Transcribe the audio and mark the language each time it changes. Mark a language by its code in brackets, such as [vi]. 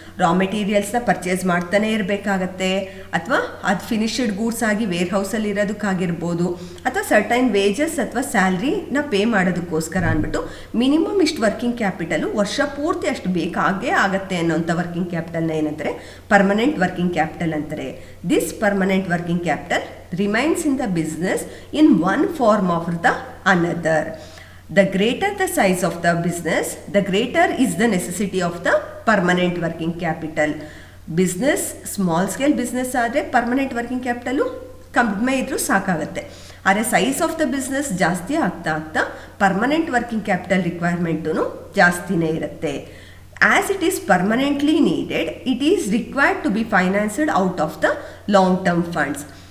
[kn] ರಾ ಮೆಟೀರಿಯಲ್ಸ್ನ purchase ಮಾಡ್ತಾನೆ ಇರಬೇಕಾಗತ್ತೆ, ಅಥವಾ ಅದು ಫಿನಿಶ್ಡ್ ಗೂಡ್ಸ್ ಆಗಿ ವೇರ್ ಹೌಸಲ್ಲಿ ಇರೋದಕ್ಕಾಗಿರ್ಬೋದು, ಅಥವಾ ಸರ್ಟೈನ್ ವೇಜಸ್ ಅಥವಾ ಸ್ಯಾಲ್ರಿನ ಪೇ ಮಾಡೋದಕ್ಕೋಸ್ಕರ ಅಂದ್ಬಿಟ್ಟು ಮಿನಿಮಮ್ ಇಷ್ಟು ವರ್ಕಿಂಗ್ ಕ್ಯಾಪಿಟಲು ವರ್ಷ ಪೂರ್ತಿ ಅಷ್ಟು ಬೇಕಾಗೇ ಆಗುತ್ತೆ ಅನ್ನೋಂಥ ವರ್ಕಿಂಗ್ ಕ್ಯಾಪಿಟಲ್ನ ಏನಂತಾರೆ, ಪರ್ಮನೆಂಟ್ ವರ್ಕಿಂಗ್ ಕ್ಯಾಪಿಟಲ್ ಅಂತಾರೆ. [en] This permanent working capital remains in the business in one form of the another. The greater the size of the business, the greater is the necessity of the permanent working capital. [kn] Business, small scale business ಆದರೆ permanent working capital ಕಡಿಮೆ ಇದ್ರೂ ಸಾಕಾಗುತ್ತೆ. ಆದರೆ size of the business ಜಾಸ್ತಿ ಆಗ್ತಾ ಆಗ್ತಾ permanent working capital requirement ಜಾಸ್ತಿನೇ ಇರುತ್ತೆ. [en] As it is permanently needed, it is required to be financed out of the long term funds.